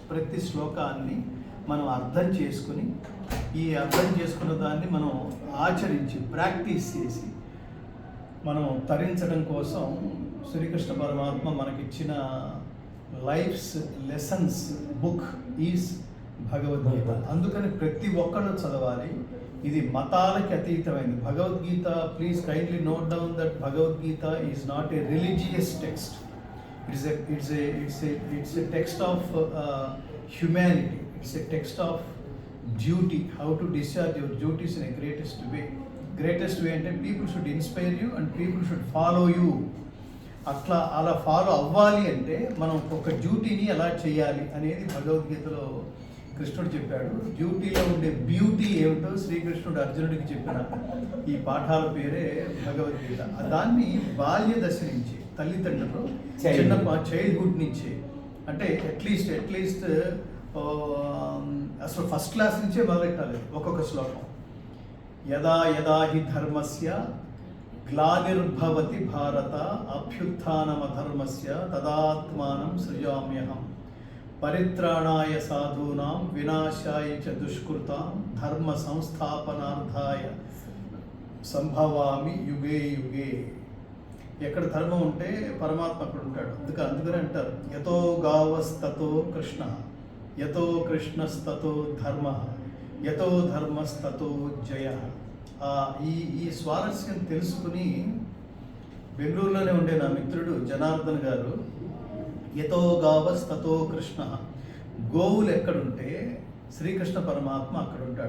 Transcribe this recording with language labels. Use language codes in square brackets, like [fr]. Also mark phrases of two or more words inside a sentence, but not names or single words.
[te] ప్రతి శ్లోకాన్ని మనం అర్థం చేసుకుని, ఈ అర్థం చేసుకున్న దాన్ని మనం ఆచరించి ప్రాక్టీస్ చేసి మనం తరించడం కోసం శ్రీకృష్ణ పరమాత్మ మనకిచ్చిన [en] life's lessons book is [te] భగవద్గీత. అందుకని ప్రతి ఒక్కళ్ళు చదవాలి. ఇది మతాలకి అతీతమైంది భగవద్గీత. [en] please kindly note down that Bhagavadgita is not a religious text. It's a text of humanity. It's a text of duty, how to discharge your duties in a greatest way. Greatest way అంటే people should inspire you and people should follow you. [te] అలా ఫాలో అవ్వాలి అంటే మనం ఒక డ్యూటీని ఎలా చేయాలి అనేది భగవద్గీతలో కృష్ణుడు చెప్పాడు. డ్యూటీలో ఉండే బ్యూటీ ఏమిటో శ్రీకృష్ణుడు అర్జునుడికి చెప్పిన ఈ పాఠాల పేరే భగవద్గీత. దాన్ని బాల్య దశ నుంచి తల్లిదండ్రులు చైల్డ్హుడ్ నుంచి, అంటే అట్లీస్ట్ అసలు [en] first class [te] నుంచే మొదలెట్టాలి. ఒక్కొక్క శ్లోకం. [sa] యదా యదా హి ధర్మస్య గ్లానిర్భవతి భారత అభ్యుత్థానమధర్మస్య తదాత్మానం సృజామ్యహం పరిత్రాణాయ సాధూనాం వినాశాయ చ దుష్కృతాం ధర్మ సంస్థాపనార్థాయ సంభవామి యుగే యుగే. [te] ఎక్కడ ధర్మం ఉంటే పరమాత్మ అక్కడ ఉంటాడు. అందుకని అంటారు, [sa] యతో గావస్తతో కృష్ణ, యతో కృష్ణస్తతో ధర్మ, యతో ధర్మస్తతో జయ. [te] ఈ స్వారస్యం తెలుసుకుని బెంగళూరులోనే ఉండే నా మిత్రుడు జనార్దన్ గారు, [sa] యతో గావస్తతో కృష్ణ, [te] గోవులు ఎక్కడుంటే శ్రీకృష్ణ పరమాత్మ అక్కడ ఉంటాడు.